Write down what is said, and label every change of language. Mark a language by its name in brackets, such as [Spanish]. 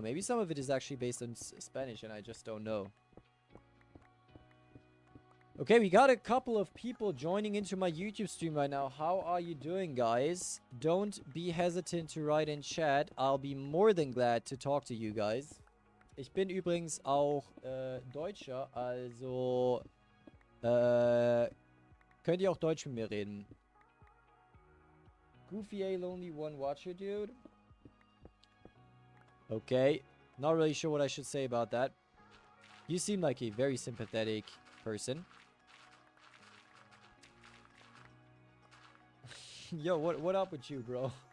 [English] Maybe some of it is actually based on Spanish and I just don't know. Okay, we got a couple of people joining into my YouTube stream right now. How are you doing, guys? Don't be hesitant to write in chat. I'll be more than glad to talk to you guys. [German] Ich bin übrigens auch Deutscher, also könnt ihr auch Deutsch mit mir reden. Goofy A Lonely One Watcher, dude. [English] Okay. Not really sure what I should say about that. You seem like a very sympathetic person. Yo, what up with you, bro?